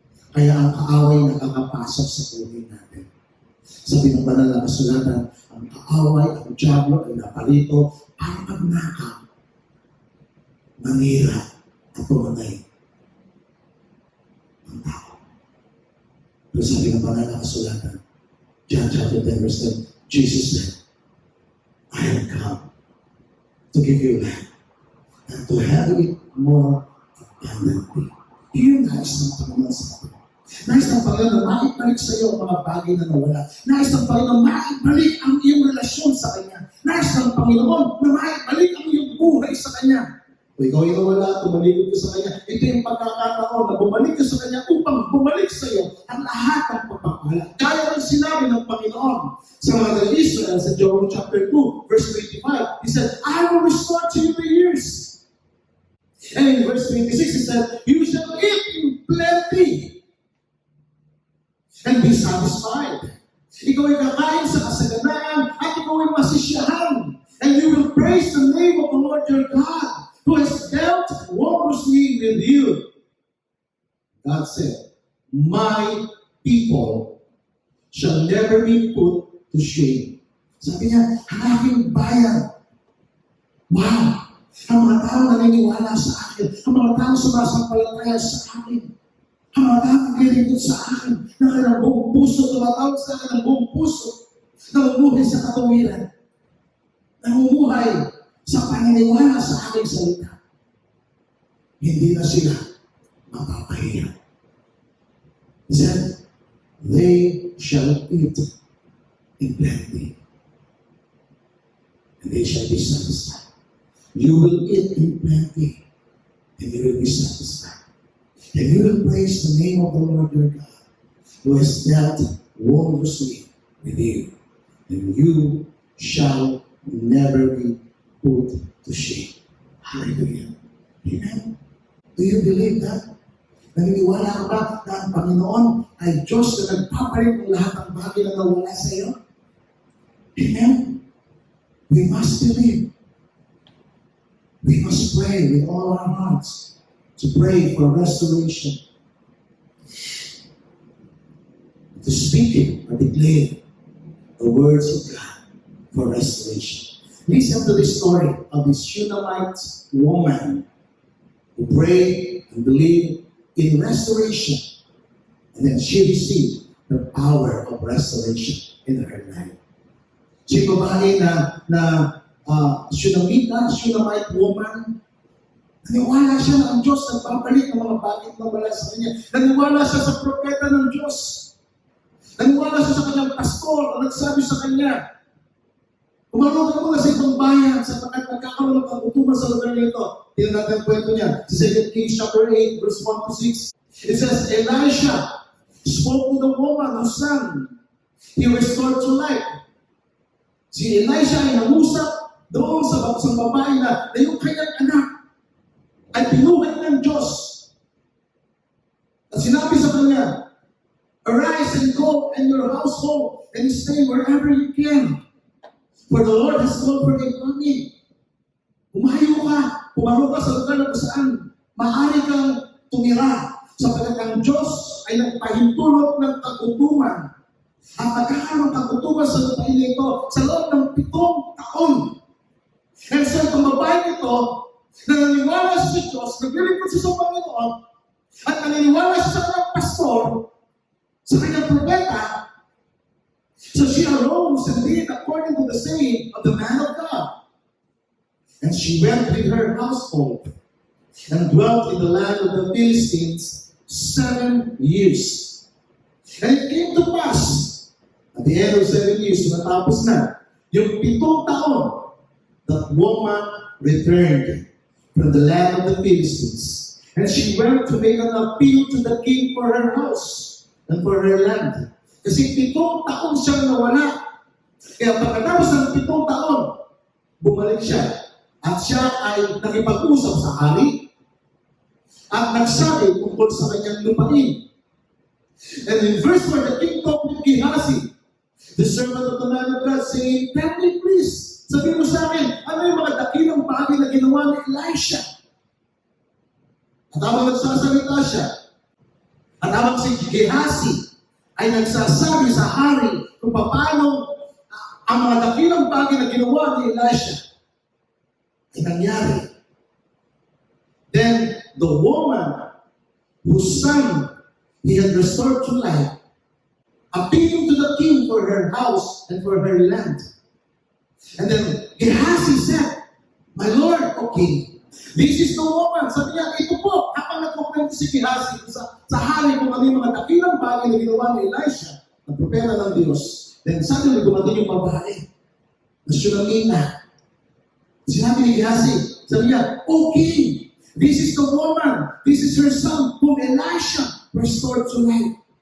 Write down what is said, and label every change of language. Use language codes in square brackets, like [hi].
[tl] Kaya ang kaaway nakakapasok sa buhay natin. Sabi ng banal na kasulatan, ang kaaway, ang diablo ay naparito para magnakaw, manira, at pumatay ang tao. Pero sabi ng banal na kasulatan, [en] John chapter 10 verse 10, Jesus said, I have come to give you life and to have it more abundantly. [tl] Iyon nais ng Panginoon sa atin. Nais ng Panginoon na maibalik sa iyo ang mga bagay na nawala. Nais ng Panginoon na maibalik ang iyong relasyon sa Kanya. Nais ng Panginoon na maibalik ang iyong buhay sa Kanya. Kung ikaw ay nawala, tumalikod ka sa Kanya, ito yung pagkakataon na bumalik ka sa Kanya upang bumalik sa iyo ang lahat ng pagpapala. Kaya ang sinabi ng Panginoon sa mga Israel sa [en] Joel chapter 2, verse 25, He said, I will restore to you the years. And in verse 26, He said, you shall eat in plenty and be satisfied. [tl] Ikaw ay kakain sa kasaganaan at ikaw ay masisiyahan. [en] And you will praise the name of the Lord your God who has dealt wondrously with you. God said, my people shall never be put to shame. [tl] Sabi niya, ang aking bayan. Wow! Ang mga tao naniniwala sa akin. Ang mga tao sumasampalataya sa akin. Ang mga tao naglilingkod sa akin. Na kailang buong puso, tumatawag sa akin ng buong puso. Namumuhay sa katuwiran. Namumuhay sa paniniwala sa aking salita. Hindi na sila mapapahiya. [en] He said, they shall eat in plenty. And they shall be satisfied. You will eat in plenty, and you will be satisfied. And you will praise the name of the Lord your God, who has dealt wondrously with you. And you shall never be put to shame. Hallelujah. Amen. Do you believe that? [tl] Naniniwala ka ba na ang Panginoon ay Diyos na nagpapalit ng lahat ng bagay na nawala sa iyo? [en] Amen. We must believe. We must pray with all our hearts to pray for restoration. To speak it or declare the words of God for restoration. Listen to the story of this Shunammite woman who prayed and believed in restoration. And then she received the power of restoration in her life. [tl] Si babae na [en] Shunammite woman, [tl] naniwala siya na ang Diyos nagpapalik ng mga bagay na wala sa kanya. Naniwala siya sa propeta ng Diyos. Naniwala siya sa kanyang pastor na nagsabi sa kanya, kumarunong ka mga sa ibang bayan sapagkat nagkakaroon ng kagutuman sa lugar nito. Tingnan natin ang kwento niya. [en] Sa 2 Kings chapter 8, verse 1 to 6. It says, Elisha spoke to the woman whose son he restored to life. [tl] Si Elisha ay nangusap doon sa babae na yung kanyang anak ay pinuhay ng Diyos. At sinabi sa kanya, [en] arise and go and your household and stay wherever you can. For the Lord has called for a famine. [tl] Umayo ka, pumaro ka sa lugar na saan maaari kang tumira sapagkat ang Diyos ay nagpahintulot ng kagutuman. At nagkakaroon ng kagutuman sa lupain nito sa loob ng 7 taon. [en] And so, [tl] itong babae nito, na naniniwala siya sa Diyos, naglilingkod siya sa Panginoon, at naniniwala siya sa kanyang pastor, sa kanyang propeta. [en] So she arose and did according to the saying of the man of God. And she went with her household and dwelt in the land of the Philistines 7 years. And it came to pass, at the end of 7 years, [tl] natapos na, yung 7 taon, [en] that woman returned from the land of the Philistines. And she went to make an appeal to the king for her house and for her land. [tl] Kasi 7 taon siyang nawala. Kaya pagkatapos ng 7 taon, bumalik siya. At siya ay nakipag-usap sa hari at nagsabi tungkol sa kanyang lupain. [en] And in verse 1, the king talked with Gehazi, the servant of the man of God, saying, "Tell me please, [tl] sabihin mo sa akin, ano yung mga dakilang bagay na ginawa ni Elisha?" At habang nagsasalita siya, at habang si Gehazi ay nagsasabi sa hari kung paano ang mga dakilang bagay na ginawa ni Elisha ay nangyari. [en] Then the woman whose son he had restored to life, appealing to the king for her house and for her land. And then Gehazi said, "My Lord, O king, this is the woman." [tl] Sabi niya, ito po, habang nagkukwento si Gehazi sa hari kung ano yung mga dakilang bagay na ginawa ni Elisha, ang propeta ng Diyos. [en] Then suddenly [tl] dumating yung babae na Shulamina. Sinabi ni Gehazi, sabi niya, [en] "O king, this is the woman, this is her son whom Elisha restored to life."